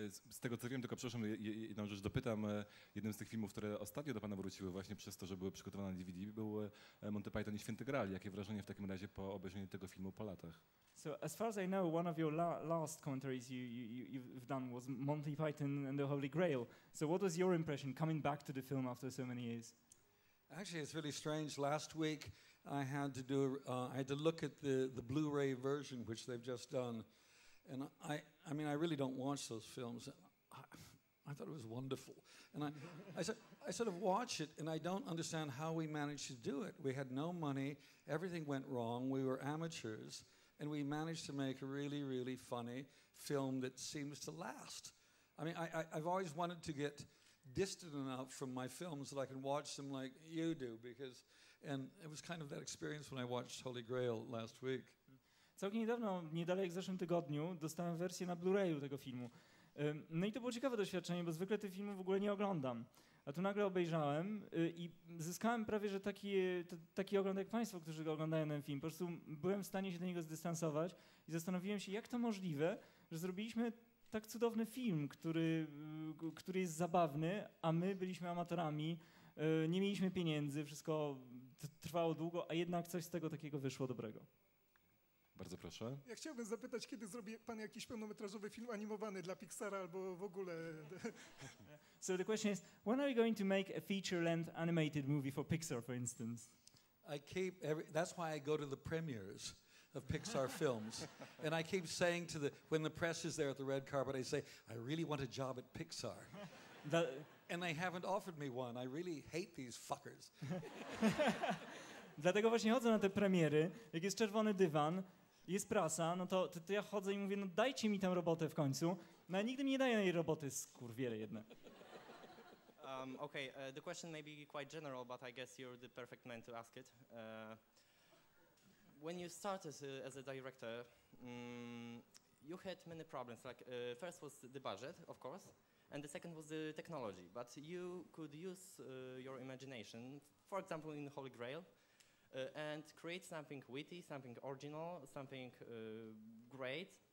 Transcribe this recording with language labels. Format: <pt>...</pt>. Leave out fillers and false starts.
<pl>Z tego co wiem, tylko przepraszam, jedną rzecz dopytam. Jednym z tych filmów, które ostatnio do pana wróciły właśnie przez to, że były przygotowane na DVD, był Monty Python i Święty Graal. Jakie wrażenie w takim razie po obejrzeniu tego filmu po latach?</pl> <en>So as far as I know, one of your last commentaries you've done was Monty Python and the Holy Grail. So what was your impression coming back to the film after so many years? Actually, it's really strange. Last week, I had to look at the Blu-ray version, which they've just done, and I mean, I really don't watch those films. I thought it was wonderful, and I sort of watch it, and I don't understand how we managed to do it. We had no money, everything went wrong. We were amateurs, and we managed to make a really, really funny film that seems to last. I mean, I've always wanted to get distant enough from my films that I can watch them like you do, and it was kind of that experience when I watched Holy Grail last week.</en> <pl>Całkiem niedawno, niedaleko w zeszłym tygodniu, dostałem wersję na Blu-rayu tego filmu. No i to było ciekawe doświadczenie, bo zwykle tych filmów w ogóle nie oglądam. A tu nagle obejrzałem i zyskałem prawie, że taki ogląd jak państwo, którzy go oglądają ten film. Po prostu byłem w stanie się do niego zdystansować i zastanowiłem się, jak to możliwe, że zrobiliśmy tak cudowny film, który jest zabawny, a my byliśmy amatorami, nie mieliśmy pieniędzy, wszystko trwało długo, a jednak coś z tego takiego wyszło dobrego. Bardzo proszę. Ja chciałbym zapytać, kiedy zrobi pan jakiś pełnometrażowy film animowany dla Pixara albo w ogóle...</pl> <en>So the question is, when are you going to make a feature-length animated movie for Pixar, for instance? That's why I go to the premieres of Pixar films, and I keep saying when the press is there at the red carpet, I say, I really want a job at Pixar. And they haven't offered me one. I really hate these fuckers.</en> <pl>Dlatego właśnie chodzę na te premiery, jak jest czerwony dywan, jest prasa, no to ja chodzę i mówię, no dajcie mi tę robotę w końcu. No ale nigdy mi nie dają tej roboty, skurwiele jedne.</pl> <en>The question may be quite general, but I guess you're the perfect man to ask it. When you started as a director, you had many problems. Like first was the budget, of course, and the second was the technology. But you could use your imagination, for example, in Holy Grail, and create something witty, something original, something great.</en>